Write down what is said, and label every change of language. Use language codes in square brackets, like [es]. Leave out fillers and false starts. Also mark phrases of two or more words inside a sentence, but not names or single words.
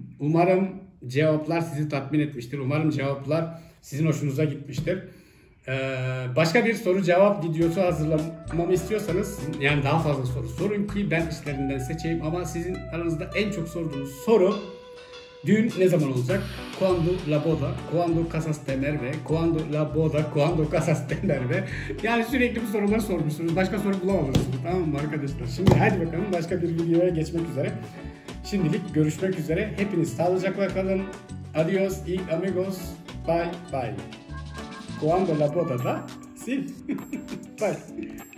[tr] Umarım cevaplar sizi tatmin etmiştir. Umarım cevaplar sizin hoşunuza gitmiştir. Başka bir soru cevap videosu hazırlamamı istiyorsanız, yani daha fazla soru sorun ki ben işlerinden seçeyim, ama sizin aranızda en çok sorduğunuz soru: düğün ne zaman olacak? [es] Cuando la boda? Cuando casas de Merve? Cuando la boda? Cuando casas de Merve? [tr] Yani sürekli bu soruları sormuşsunuz. Başka soru bulamamışsınız. Tamam mı arkadaşlar? Şimdi hadi bakalım başka bir videoya geçmek üzere. Şimdilik görüşmek üzere. Hepiniz sağlıcakla kalın. [es] Adios y amigos. [en] Bye bye. [es] Cuando la boda da? Sí. Bye.